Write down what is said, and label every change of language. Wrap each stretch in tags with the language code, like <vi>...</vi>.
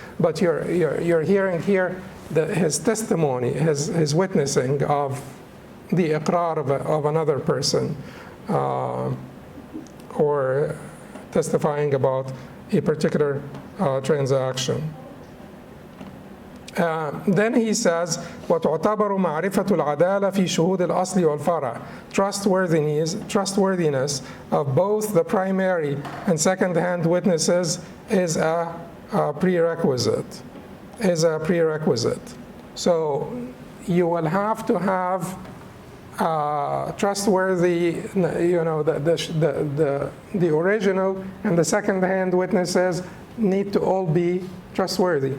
<en>But you're hearing here his testimony, his witnessing of the iqrar of another person, or testifying about a particular transaction. Then he says,</en> <ar>وَتُعْتَبَرُ مَعْرِفَةُ الْعَدَالَةِ فِي شُهُودِ الْأَصْلِ وَالْفَرْعِ.</ar> <en>Trustworthiness of both the primary and second-hand witnesses is a prerequisite. So you will have to have trustworthy, the original and the second-hand witnesses need to all be trustworthy.</en>